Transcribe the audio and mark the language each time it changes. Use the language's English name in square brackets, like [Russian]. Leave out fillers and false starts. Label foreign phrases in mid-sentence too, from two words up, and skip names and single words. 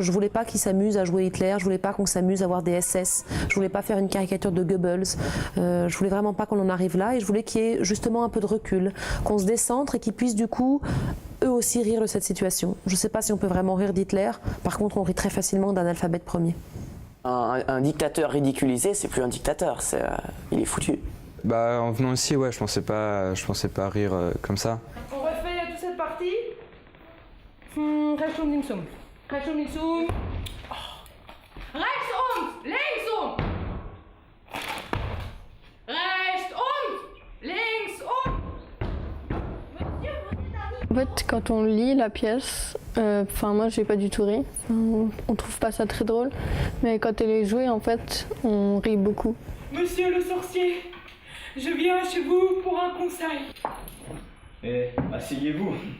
[French] Je voulais pas qu'ils s'amusent à jouer Hitler, je voulais pas qu'on s'amuse à voir des SS, je voulais pas faire une caricature de Goebbels, je voulais vraiment pas qu'on en arrive là, et je voulais qu'il y ait justement un peu de recul, qu'on se décentre et qu'ils puissent du coup eux aussi rire de cette situation. Je ne sais pas si on peut vraiment rire d'Hitler, par contre on rit très facilement d'Analphabète premier. Un dictateur ridiculisé, c'est plus un dictateur, il est foutu. Bah en venant ici, ouais, je pensais pas rire comme ça. On refait toute cette partie. [German] Rechts linksum. Rechts linksum. Rechts linksum. Rechts linksum. [French] En fait, quand on lit la pièce, moi j'ai pas du tout ri, on trouve pas ça très drôle, mais quand elle est jouée, en fait, on rit beaucoup. Monsieur le sorcier, je viens chez vous pour un conseil. Eh, asseyez-vous.